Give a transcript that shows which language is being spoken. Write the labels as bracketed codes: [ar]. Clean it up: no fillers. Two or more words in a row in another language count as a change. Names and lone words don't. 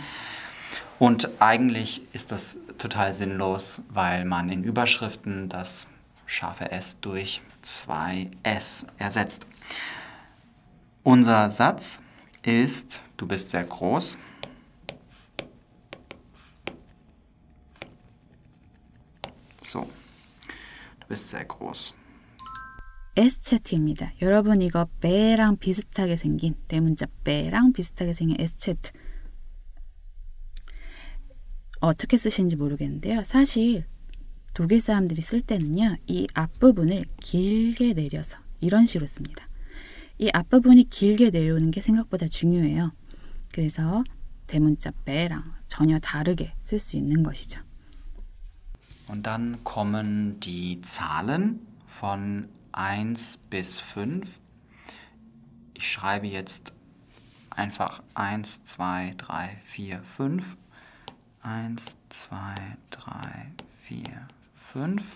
[de] Und eigentlich ist das total sinnlos, weil man in Überschriften das scharfe S durch 2 S ersetzt. Unser Satz ist, du bist sehr groß. So, du bist sehr groß. [ko] S챗입니다. 여러분 이거 배랑 비슷하게 생긴 대문자 배랑 비슷하게 생긴 S챗 어떻게 쓰시는지 모르겠는데요. 사실 독일 사람들이 쓸 때는요. 이 앞부분을 길게 내려서 이런 식으로 씁니다. 이 앞부분이 길게 내려오는 게 생각보다 중요해요. 그래서 대문자 배랑 전혀 다르게 쓸 수 있는 것이죠. [de] Und dann kommen die Zahlen von 1 bis 5. Ich schreibe jetzt einfach 1, 2, 3, 4, 5. 1, 2, 3, 4, 5.